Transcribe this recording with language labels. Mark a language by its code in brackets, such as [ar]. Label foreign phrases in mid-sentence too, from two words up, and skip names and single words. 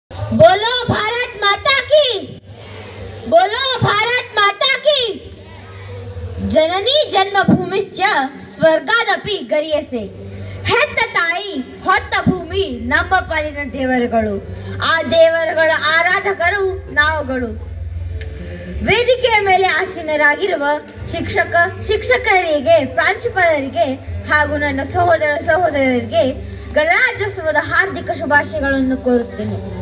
[hi] बोलो भारत माता की, बोलो भारत माता की. [sa] ಜನನಿ ಜನ್ಮಭೂಮಿಶ್ಚ ಸ್ವರ್ಗಾದಪಿ ಗರಿಯಸೆ. [kn] ಹೆತ್ತ ತಾಯಿ ಹೊತ್ತ ಭೂಮಿ ನಮ್ಮ ಪಾಲಿನ ದೇವರುಗಳು. ಆ ದೇವರುಗಳ ಆರಾಧಕರು ನಾವುಗಳು. ವೇದಿಕೆಯ ಮೇಲೆ ಆಸೀನರಾಗಿರುವ ಶಿಕ್ಷಕರಿಗೆ, ಪ್ರಾಂಶುಪಾಲರಿಗೆ ಹಾಗೂ ನನ್ನ ಸಹೋದರ ಸಹೋದರರಿಗೆ ಗಣರಾಜ್ಯೋತ್ಸವದ ಹಾರ್ದಿಕ ಶುಭಾಶಯಗಳನ್ನು ಕೋರುತ್ತೇನೆ.